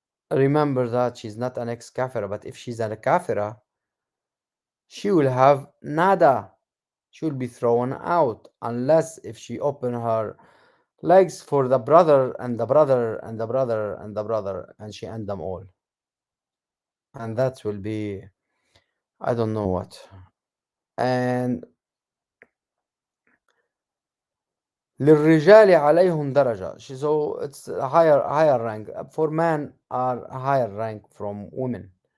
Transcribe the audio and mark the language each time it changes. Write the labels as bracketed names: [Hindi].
[English] Remember that she's not an ex-kafira. But if she's a kafira, she will have nada. She will be thrown out, unless if she open her legs for the brother and the brother and the brother and the brother, and she end them all. And that will be, I don't know what. [Arabic] And للرجال عليهم درجة. [English] So it's a higher rank. For men are a higher rank from women.